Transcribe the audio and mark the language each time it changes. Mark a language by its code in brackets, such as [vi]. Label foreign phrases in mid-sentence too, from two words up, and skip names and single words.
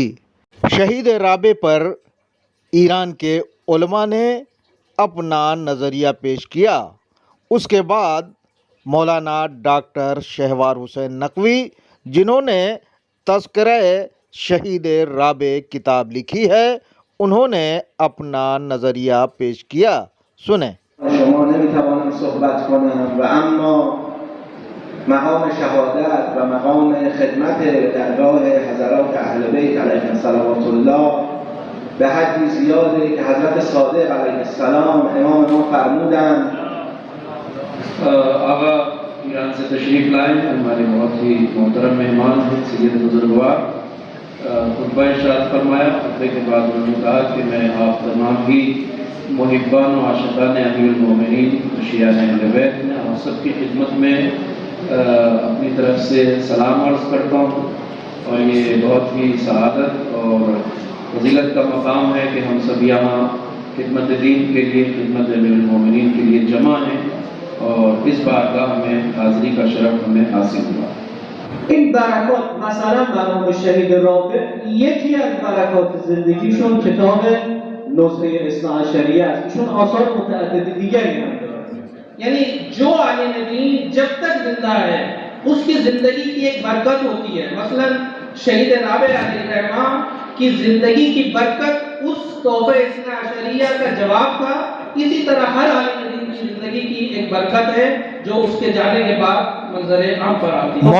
[ur] شہید رابع پر ایران کے علماء نے اپنا نظریہ پیش کیا. اس کے بعد مولانا ڈاکٹر شہوار حسین نقوی، جنہوں نے تذکرہ شہید رابع کتاب لکھی ہے، انہوں نے اپنا نظریہ پیش کیا. سنیں. [fa] شما نمیتوانم صحبت کنم و اما مقام شهادت و مقام خدمت درگاه حضرات اهل بیت [ar] علیهم صلوات الله [fa] به حدی زیاده که حضرت صادق [ar] علیه السلام [fa] امام ما فرمودند. [ur] آقا ایران سے تشریف لائے، ہمارے بہت ہی محترم مہمان ہیں سید بزرگوار. خطبہ ارشاد فرمایا. خطبے کے بعد انہوں نے کہا کہ میں آپ تمام ہی محبان و عاشقان امیر المومنین شیعہ اہل بیت میں اور سب کی خدمت میں اپنی طرف سے سلام عرض کرتا ہوں. اور یہ بہت ہی سعادت اور فضیلت کا مقام ہے کہ ہم سب یہاں خدمت دین کے لیے، خدمت امیر المومنین کے لیے جمع ہیں، اور اس بارگاہ میں حاضری کا شرف ہمیں حاصل ہوا. [fa] این برکات مثلا مرحوم شهید رابع یکی از برکات زندگیشون کتاب نسخه اثنا عشریه است. ایشون آثار متعدد دیگری هم دارند. [ur] یعنی جو عالم دین جب تک زندہ ہے اس کی زندگی کی ایک برکت ہوتی ہے. مثلا شہید رابع [ar] علیہ الرحمہ [ur] کی زندگی کی برکت اس تحفہ اثنا عشریہ کا جواب تھا. اسی طرح ہر عالم دین کی زندگی کی ایک برکت ہے جو اس کے جانے کے بعد منظر عام پر آتی ہے.